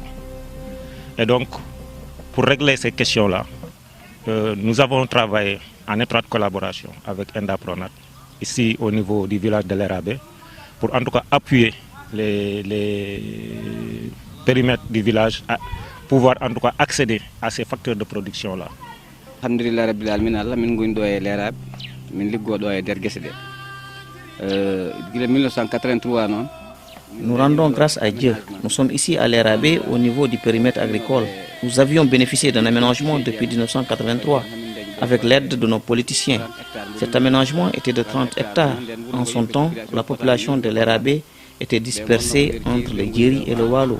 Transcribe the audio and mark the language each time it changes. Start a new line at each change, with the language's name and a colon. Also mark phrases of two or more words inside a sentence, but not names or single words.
French: Et donc, pour régler ces questions-là, nous avons travaillé en étroite collaboration avec ENDA Pronat, ici au niveau du village de l'Érabé, pour en tout cas appuyer les périmètres du village à pouvoir en tout cas accéder à ces facteurs de production-là.
Arabic: الحمد لله رب العالمين
Fula: Allah min goyndo e l'Érabé min liggodo e der gesse de 1983 non.
French: Nous rendons grâce à Dieu. Nous sommes ici à l'Érabé au niveau du périmètre agricole. Nous avions bénéficié d'un aménagement depuis 1983 avec l'aide de nos politiciens. Cet aménagement était de 30 hectares. En son temps, la population de l'Érabé était dispersée entre le Djeri et le Waalo.